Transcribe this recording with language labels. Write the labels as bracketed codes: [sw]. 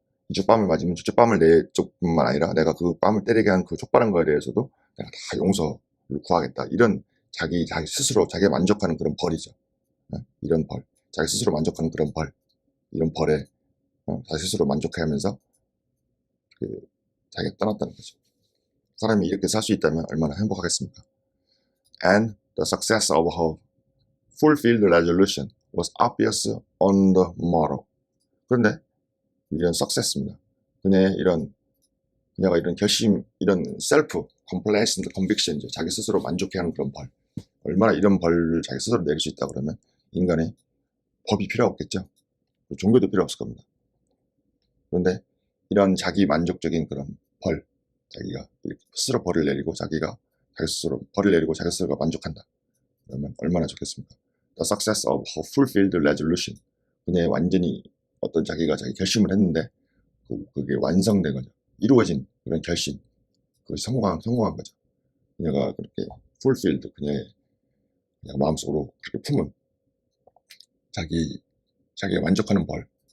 [ko] 이쪽 뺨을 맞으면 저쪽 뺨을 내 쪽뿐만 아니라 내가 그 뺨을 때리게 한 그 촉발한 거에 대해서도 내가 다 용서를 구하겠다. 이런 자기 스스로 자기가 만족하는 그런 벌이죠. 이런 벌. 자기 스스로 만족하는 그런 벌. 이런 벌에 자기 스스로 만족해하면서 자기가 떠났다는 거죠. 사람이 이렇게 살 수 있다면 얼마나 행복하겠습니까? [en] And the success of her fulfilled resolution was obvious on the morrow. [ko] 그런데 이런 success입니다. 그녀가 이런 결심, 이런 [en] self complacent conviction [ko] 이죠. 자기 스스로 만족해하는 그런 벌. 얼마나 이런 벌을 자기 스스로 내릴 수 있다 그러면 인간의 법이 필요 없겠죠. 종교도 필요 없을 겁니다. 그런데 이런 자기 만족적인 그런 벌, 자기가 이렇게 스스로 벌을 내리고 자기가 자기 스스로 벌을 내리고 자기 스스로가 만족한다. 그러면 얼마나 좋겠습니까? [en] The success of her fulfilled resolution. [ko] 그녀의 완전히 어떤 자기가 자기 결심을 했는데 그게 완성된 거죠. 이루어진 그런 결심. 그것이 성공한 거죠. 그녀가 그렇게 fulfilled, 그녀가 마음속으로 그렇게 품은 자기가 만족하는 벌.